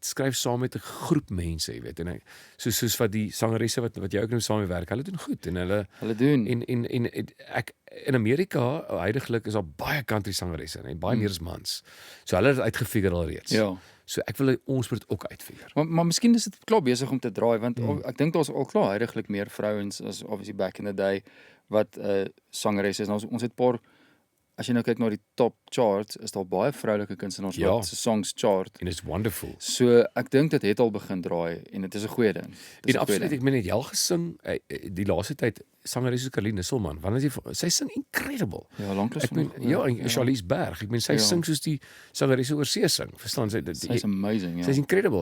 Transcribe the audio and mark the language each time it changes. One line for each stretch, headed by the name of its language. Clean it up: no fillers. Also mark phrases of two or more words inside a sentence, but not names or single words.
Afrikaans: Skryf saam met 'n groep mense, jy weet. En soos wat die sangeresse wat jy ook nou saam mee werk, hulle doen goed en hulle doen. En ek in Amerika huidigelik is daar baie country sangeresse en baie meer as mans. So hulle het dit uitgefigure alreeds. Ja. So ek wil hê ons moet dit ook uitfigure. Maar miskien is dit klaar besig om te draai want ek dink daar's al klaar huidigelik meer vrouens as
English: obviously back in the day
Afrikaans: wat sangeresse is. Nou, ons het 'n paar. As jy nou kyk na die top charts, is daar baie vroulike kunstenaars wat se songs chart.
English: En it's wonderful.
Afrikaans: So ek dink dit het al begin draai en dit is 'n goeie ding. En absoluut, ek meen net jy al gesing die laaste tyd sangeres soos Carline Nisselman, wanneer sy sing incredible. Ja, lanklaas. Ek meen en Charlize Berg, ek meen sy sing soos die sangeresse oor see sing. Verstaan sy? Sy's amazing, ja. Sy's incredible.